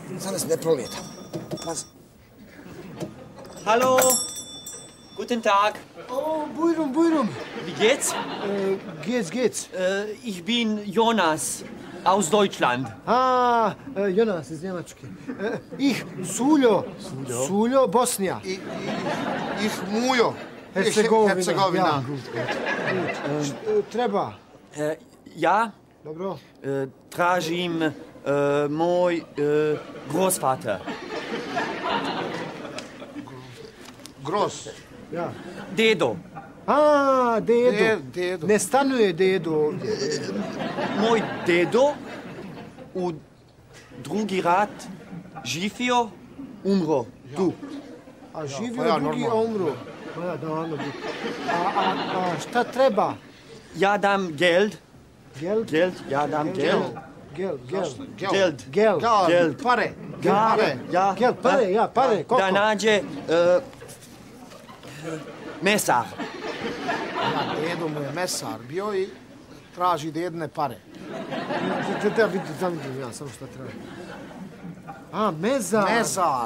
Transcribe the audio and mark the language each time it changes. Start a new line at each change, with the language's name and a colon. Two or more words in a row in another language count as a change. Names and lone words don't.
Bosnian: danas ne proleta. Pazi.
German: Hallo, guten Tag.
Bosnian: Oh, Bujrum.
German: Wie geht's? Geht's. Ich bin Jonas aus Deutschland.
Bosnian: Ah, Jonas iz Njemačke. Suljo, Bosnija.
German: Ich Mujo.
Bosnian: Hercegovina. Ja. Treba.
German: Ja,
Bosnian: Dobro. tražim moj Großvater.
German: Gross. Ja.
Bosnian: Dedo. A, dedo. Dedo. Ne stanuje dedo ovdje. Moj dedo u drugi rat živio, umro. Tu. A živio Pa ja, drugi, a normalno. umro. Pa ja, davno bi. A šta treba? Ja dam Geld.
German: Geld?
Bosnian: Geld, ja dam Geld.
German: Geld. Geld.
Bosnian: Pare.
German: Ja. Geld,
Bosnian: pare. Koliko? Da nađe mesar. Ja, dedo mu je mesar bio i traži dedne pare. Da vidim ja samo šta treba. A, mezar. Mezar.